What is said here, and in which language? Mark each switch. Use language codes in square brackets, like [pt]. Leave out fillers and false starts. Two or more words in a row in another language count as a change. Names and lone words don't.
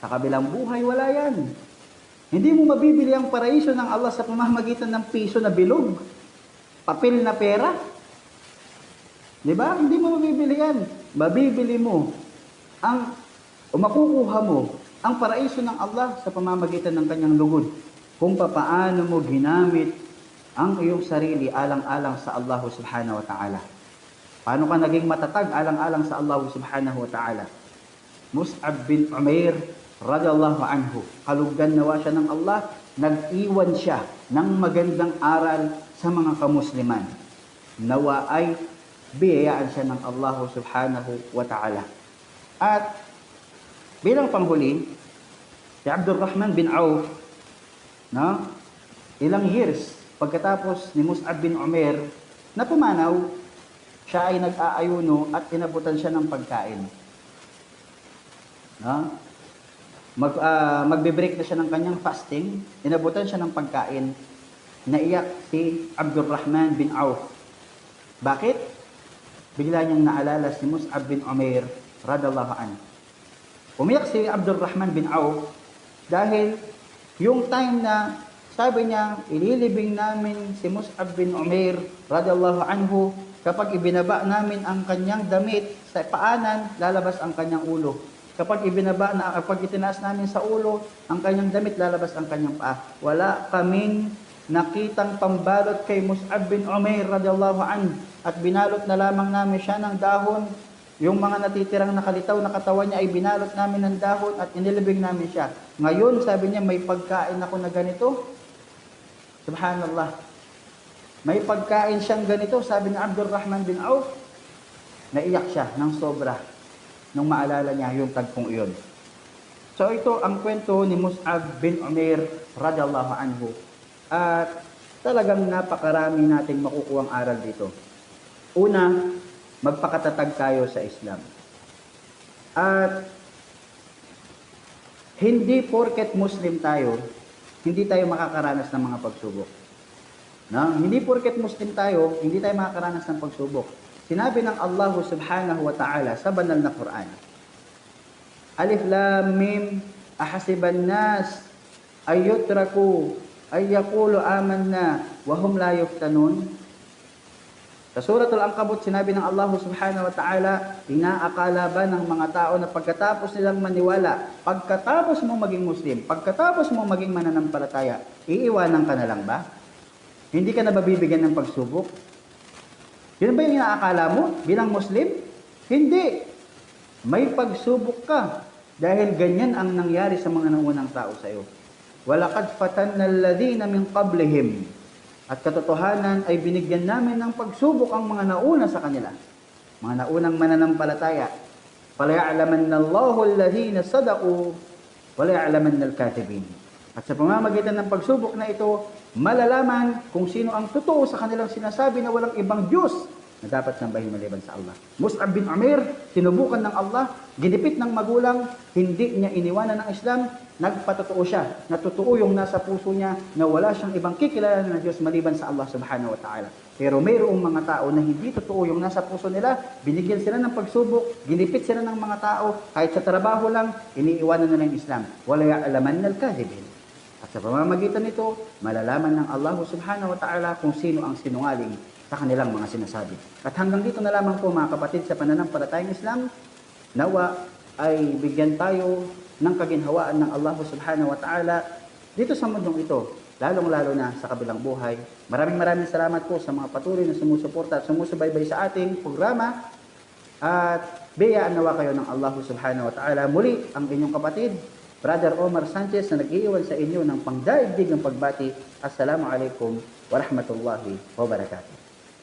[tl] Sa kabilang buhay, wala yan. Hindi mo mabibili ang paraiso ng Allah sa pamamagitan ng piso na bilog, papel na pera. Di ba? Hindi mo mabibili yan. Mabibili mo o makukuha mo ang paraiso ng Allah sa pamamagitan ng kanyang lugod. Kung papaano mo ginamit ang iyong sarili alang-alang sa Allah [ar] سبحانه وتعالى. [tl] Paano ka naging matatag alang-alang sa Allah [ar] سبحانه وتعالى? [tl] Mus'ab bin Umair [ar] رضي الله عنه, [tl] kalugdan nawa siya ng Allah, nag-iwan siya ng magandang aral sa mga kamusliman. Nawa ay biyayaan siya ng Allah [ar] سبحانه وتعالى. [tl] At bilang panghuli, si Abdurrahman bin Auf, ilang years pagkatapos ni Mus'ab bin Umair na pumanaw, siya ay nag-aayuno at inabutan siya ng pagkain. Magbe-break na siya ng kanyang fasting, inabutan siya ng pagkain, naiyak si Abdurrahman bin Auf. Bakit? Bigla niyang naalala si Mus'ab bin Umair [ar] رضي الله عنه. [tl] Umiyak si Abdurrahman bin Auf dahil yung time na sabi niya, ililibing namin si Mus'ab bin Umair [ar] رضي الله عنه, [tl] kapag ibinaba namin ang kanyang damit sa paanan, lalabas ang kanyang ulo. Kapag itinaas namin sa ulo ang kanyang damit, lalabas ang kanyang paa. Wala kaming nakitang pambalot kay Mus'ab bin Umair [ar] رضي الله عنه, [tl] at binalot na lamang namin siya ng dahon. Yung mga natitirang nakalitaw na katawan niya ay binalot namin ng dahon at inilibing namin siya. Ngayon, sabi niya, may pagkain ako na ganito. Subhanallah. May pagkain siyang ganito, sabi ni Abdurrahman bin Auf. Naiyak siya ng sobra nung maalala niya yung tagpong iyon. So ito ang kwento ni Mus'ab bin Umair [ar] رضي الله عنه. [tl] At talagang napakarami nating makukuhang aral dito. Una, magpakatatag tayo sa Islam. At hindi porket Muslim tayo, hindi tayo makakaranas ng mga pagsubok. Hindi porket Muslim tayo, hindi tayo makakaranas ng pagsubok. Sinabi ng Allah [ar] سبحانه وتعالى [tl] sa banal na Quran, [ar] الم، أحسب الناس أن يتركوا أن يقولوا آمنا وهم لا يفتنون. [tl] Sa Suratul Ankabut, sinabi ng Allah [ar] سبحانه وتعالى, [tl] inaakala ba ng mga tao na pagkatapos nilang maniwala, pagkatapos mo maging Muslim, pagkatapos mo maging mananampalataya, iiwanan ka na lang ba? Hindi ka na babibigyan ng pagsubok? Yun ba yung inaakala mo bilang Muslim? Hindi. May pagsubok ka dahil ganyan ang nangyari sa mga naunang tao sa iyo. [ar] ولقد فتنا الذين من قبلهم. [tl] At katotohanan ay binigyan namin ng pagsubok ang mga nauna sa kanila. Mga naunang mananampalataya. [ar] فَلَيَعْلَمَنَّ اللَّهُ الَّذِينَ صَدَقُوا وَلَيَعْلَمَنَّ الْكَاذِبِينَ. [tl] At sa pamamagitan ng pagsubok na ito, malalaman kung sino ang totoo sa kanilang sinasabi na walang ibang Diyos na dapat sambahin maliban sa Allah. Mus'ab bin Umair, sinubukan ng Allah, ginipit ng magulang, hindi niya iniwanan ng Islam, nagpatotoo siya, natotoo yung nasa puso niya na wala siyang ibang kikilala ng Diyos maliban sa Allah [ar] سبحانه وتعالى. [tl] Pero mayroong mga tao na hindi totoo yung nasa puso nila, binigyan sila ng pagsubok, ginipit sila ng mga tao, kahit sa trabaho lang, iniiwanan nila yung Islam. [ar] وليعلمن الكاذبين. [tl] At sa pamamagitan nito, malalaman ng Allah [ar] سبحانه وتعالى [tl] kung sino ang sinungaling sa kanilang mga sinasabi. At hanggang dito na lamang po mga kapatid sa pananampalatayang Islam, nawa ay bigyan tayo ng kaginhawaan ng Allah [ar] سبحانه وتعالى [tl] dito sa mundong ito, lalong-lalo na sa kabilang buhay. Maraming salamat po sa mga patuloy na sumusuporta at sumusubaybay sa ating programa. At biyayaan nawa kayo ng Allah [ar] سبحانه وتعالى. [tl] Muli ang inyong kapatid, Brother Omar Sanchez, na nag-iiwan sa inyo ng pangdaigdig ng pagbati. [ar] السلام عليكم ورحمة الله وبركاته.